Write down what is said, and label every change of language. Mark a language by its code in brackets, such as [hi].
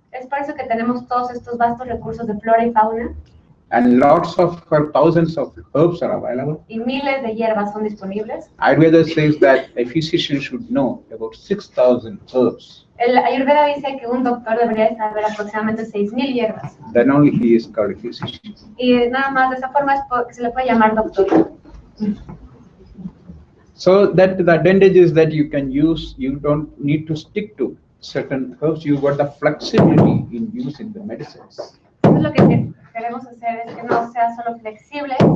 [es] Es por eso que tenemos todos estos vastos recursos de flora y fauna [en] and lots of thousands of herbs are available. [es] y miles de hierbas son disponibles. [en] Ayurveda says that a physician should know about 6,000 herbs. [es] El Ayurveda dice que un doctor debería saber aproximadamente 6,000 hierbas. [en] Then only he is called a physician. [es] Y nada más de esa forma es que se le puede llamar doctor. [en] So that the advantage is that you can use, you don't need to stick to certain herbs. You got the flexibility in using the medicines. [es] Entonces lo que queremos hacer es que no sea solo flexible.